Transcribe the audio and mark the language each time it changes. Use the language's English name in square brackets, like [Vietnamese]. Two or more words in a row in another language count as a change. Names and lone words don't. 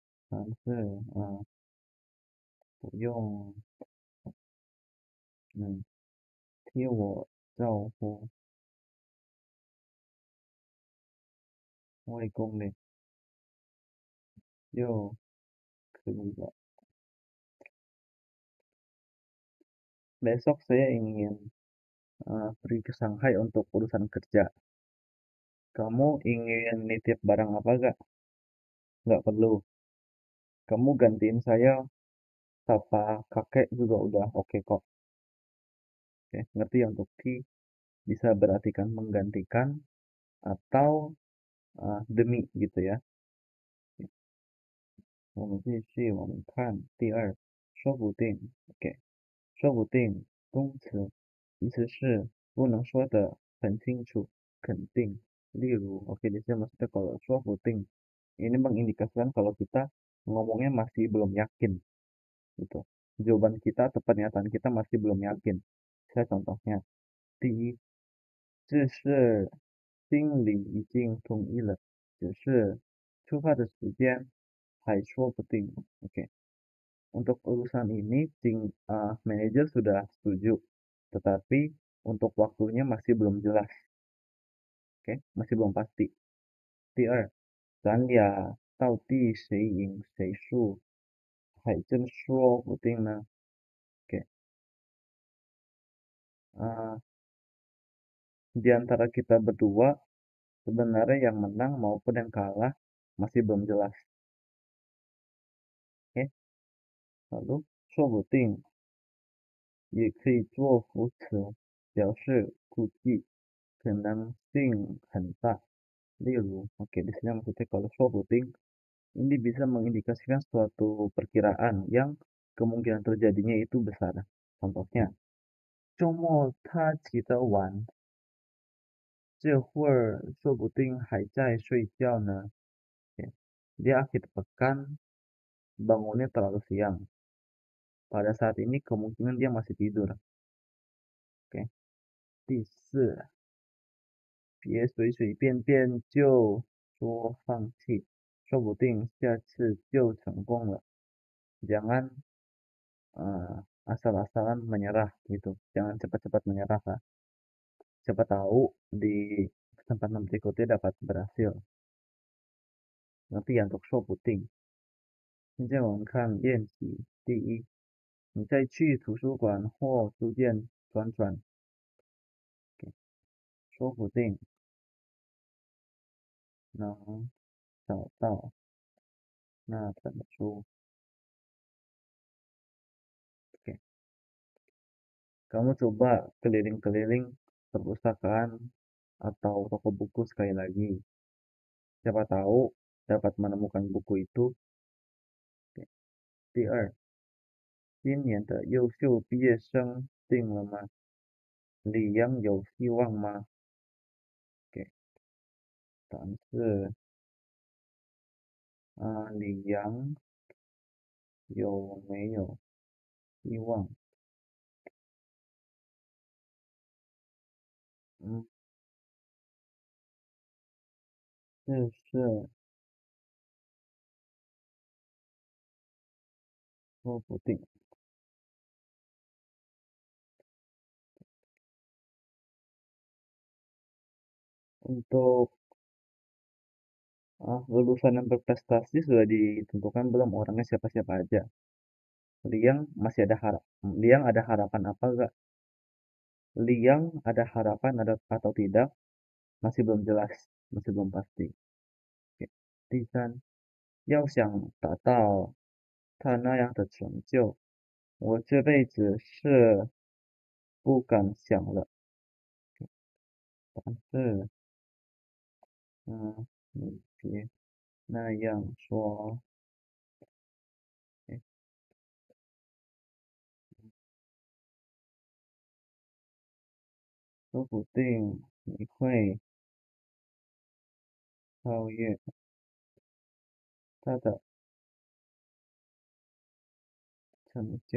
[Chinese] 但是不用替我招呼外公嘞，又可以了。 [Indonesian] Besok saya ingin pergi ke Shanghai untuk urusan kerja. Kamu ingin nitip barang apa gak? Nggak perlu. Kamu gantiin saya, sapa kakek juga udah oke kok. Oke, ngerti ya untuk ki bisa berartikan menggantikan atau demi gitu ya. [Chinese] 我们继续，我们看第二，说不定。OK，说不定动词意思是不能说的很清楚，肯定。 [Indonesian] 例如 ，oke di sini maksudnya kalau 说不定 ini mengindikasikan kalau kita ngomongnya masih belum yakin gitu. Jawaban kita atau pernyataan kita masih belum yakin. Saya contohnya, [Chinese] 第一，这是心里已经同意了，只是出发的时间还说不定。 [Indonesian] Oke, untuk urusan ini manajer sudah setuju, tetapi untuk waktunya masih belum jelas. Oke, masih belum pasti. [Chinese] 第二，咱俩到底谁赢谁输，还真说不定呢。 [Indonesian] Oke, uh, di antara kita berdua sebenarnya yang menang maupun yang kalah masih belum jelas. Oke, lalu [Chinese] 说不定也可以做副词，表示估计，可能性很大。 [Indonesian] 例如 ，oke di sini maksudnya kalau 说不定 ini bisa mengindikasikan suatu perkiraan yang kemungkinan terjadinya itu besar. Contohnya, [Chinese] 周末他起得晚，这会儿说不定还在睡觉呢。 [Indonesian] Oke, dia akhir pekan bangunnya terlalu siang. Pada saat ini kemungkinan dia masih tidur. Oke, [Chinese] 第四，别随随便便就说放弃，说不定下次就成功了。 [Indonesian] Jangan asal-asalan menyerah gitu. Jangan cepat-cepat menyerah lah. Siapa tahu di kesempatan berikutnya dapat berhasil. Nanti ya untuk 说不定。 [Chinese] 现在我们看练习第一，你再去图书馆或书店转转，说不定能找到那本书。 [Indonesian] Oke, kamu coba keliling-keliling perpustakaan atau toko buku sekali lagi. Siapa tahu dapat menemukan buku itu. Oke. [Chinese] 第二，今年的优秀毕业生定了吗？李阳有希望吗？给，答案是李阳有没有希望？嗯，这是说不定。 [Indonesian] Untuk lulusan yang berprestasi sudah ditentukan belum orangnya siapa-siapa aja. Liang ada harapan apa enggak? Liang ada harapan ada atau tidak masih belum jelas, masih belum pasti. Oke. [Chinese] 第三，要想达到他那样的成就，我这辈子是不敢想了。但是，你别那样说，哎，说不定你会超越他的成